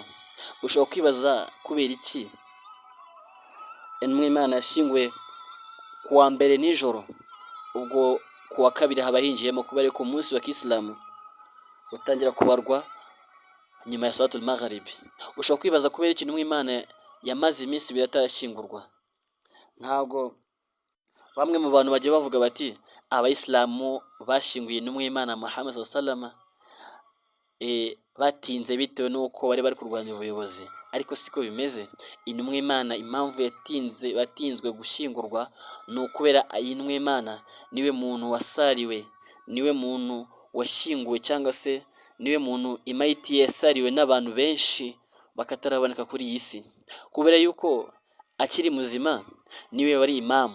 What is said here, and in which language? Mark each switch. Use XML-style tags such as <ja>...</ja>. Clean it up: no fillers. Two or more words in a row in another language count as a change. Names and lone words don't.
<rw>Ushobora kwibaza kubera iki intumwa y'Imana yashyinguwe kuwa mbere nijoro, ubwo kuwa kabiri haba hinjiyemo, kubera ko umunsi wa Kisilamu utangira kubarwa nyuma ya</rw> <ar>صلاة المغرب.</ar> <rw>Ushobora kwibaza kubera iki intumwa y'Imana yamaze iminsi ibiri atarashyingurwa. Ntabwo bamwe mu bantu bagiye bavuga bati abayisilamu bashyinguye intumwa y'Imana Muhammad</rw> <ar>صلى الله عليه وسلم</ar> <rw>batinze bitewe n'uko bari kurwanya ubuyobozi, ariko siko bimeze. Intumwa y'Imana impamvu batinzwe gushyingurwa ni ukubera intumwa y'Imana niwe muntu wasariwe, niwe muntu washyinguwe, cyangwa se niwe muntu imayiti yasariwe n'abantu benshi bakataraboneka kuri iyi si, kubera yuko akiri muzima niwe wari imamu.</rw>